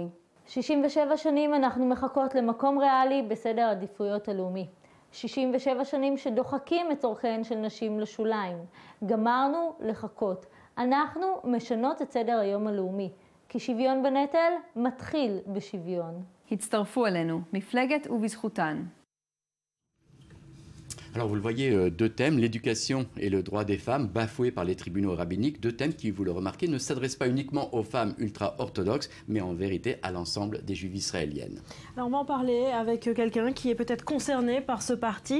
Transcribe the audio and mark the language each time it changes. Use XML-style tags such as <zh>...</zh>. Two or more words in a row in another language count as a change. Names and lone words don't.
<he>67 שנים אנחנו מחכות למקום ריאלי בסדר העדיפויות הלאומי. 67 שנים שדוחקים את צורכיהן של נשים לשוליים. גמרנו לחכות. אנחנו משנות את סדר היום הלאומי. כי שוויון בנטל מתחיל בשוויון. הצטרפו אלינו, מפלגת ובזכותן.</he> <fr>Alors vous le voyez, deux thèmes, l'éducation et le droit des femmes, bafoués par les tribunaux rabbiniques, deux thèmes qui, vous le remarquez, ne s'adressent pas uniquement aux femmes ultra-orthodoxes, mais en vérité à l'ensemble des juives israéliennes. Alors on va en parler avec quelqu'un qui est peut-être concerné par ce parti.</fr>